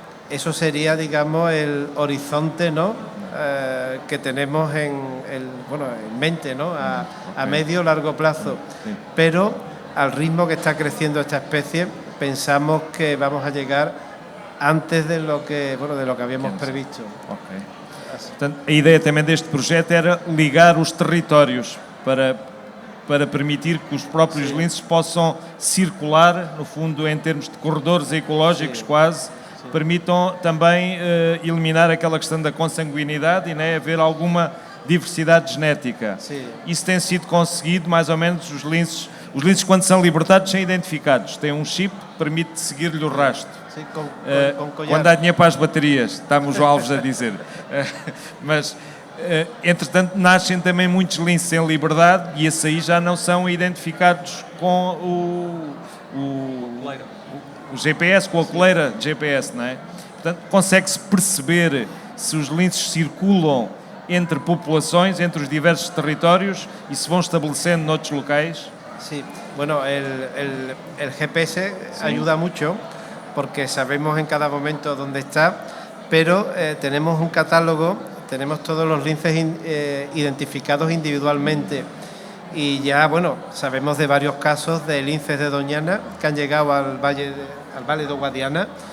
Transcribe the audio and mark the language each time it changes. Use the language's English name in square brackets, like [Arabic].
[Spanish] Eso sería, digamos, el horizonte, ¿no? Que tenemos en mente, ¿no? A medio o largo plazo. Pero al ritmo que está creciendo esta especie, pensamos que vamos a llegar antes de lo que habíamos previsto. [Portuguese] Portanto, a ideia também deste projeto era ligar os territórios para permitir que os próprios linces possam circular, no fundo, em termos de corredores ecológicos quase, permitam também eliminar aquela questão da consanguinidade e haver alguma diversidade genética. Sim. Isso tem sido conseguido, mais ou menos, os linces quando são libertados são identificados, têm um chip que permite seguir-lhe o rastro. Sim, com quando há dinheiro para as baterias, estamos os Alves a dizer. Mas, entretanto, nascem também muitos linces em liberdade e esses aí já não são identificados com o GPS, com a coleira de GPS, não é? Portanto, consegue-se perceber se os linces circulam entre populações, entre os diversos territórios e se vão estabelecendo noutros locais? [Spanish] Sí, bueno, el GPS ayuda mucho porque sabemos en cada momento dónde está, pero tenemos un catálogo, tenemos todos los linces identificados individualmente y ya, bueno, sabemos de varios casos de linces de Doñana que han llegado al Valle de Guadiana.